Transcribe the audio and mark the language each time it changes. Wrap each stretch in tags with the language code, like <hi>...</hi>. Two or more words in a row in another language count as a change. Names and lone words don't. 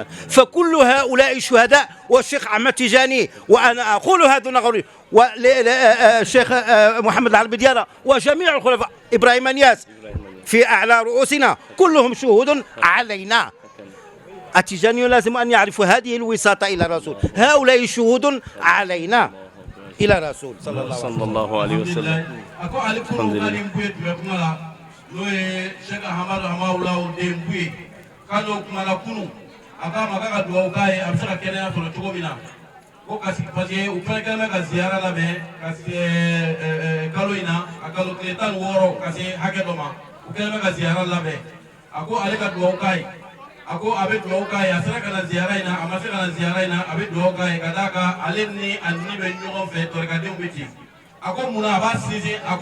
<ar>فكل هؤلاء شهداء، والشيخ أحمد تيجاني، وأنا أقول هذا نغري، والشيخ محمد العربي ديارة، وجميع الخلفاء، إبراهيم نياس في أعلى رؤوسنا، كلهم شهود علينا. التيجاني لازم أن يعرفوا هذه الوساطة إلى الرسول، هؤلاء شهود علينا إلى الرسول صلى الله عليه وسلم. الحمد لله.</ar> <bm>kalo kumana kunu aka maka duwa ukaye abisaka kɛnɛya sɔrɔ cogo min na ko kasi</bm> <fr>parce que</fr> <bm>u fɛnɛ kɛlen bɛ ka ziyara labɛn ka se kalo in na a kalo tile 16 ka se hakɛ dɔ ma u kɛlen bɛ ka ziyara labɛn a ko ale ka duwa ukaye ako abe duwawu k'a ye a sera ka na ziyara in na a ma se ka na ziyara in na a bɛ duwawu k'a ye ka d'a kan ale ni a ni bɛ ɲɔgɔn fɛ tɔrɔkadenw bɛ ten a ko munna a b'a sinsin a ko</bm>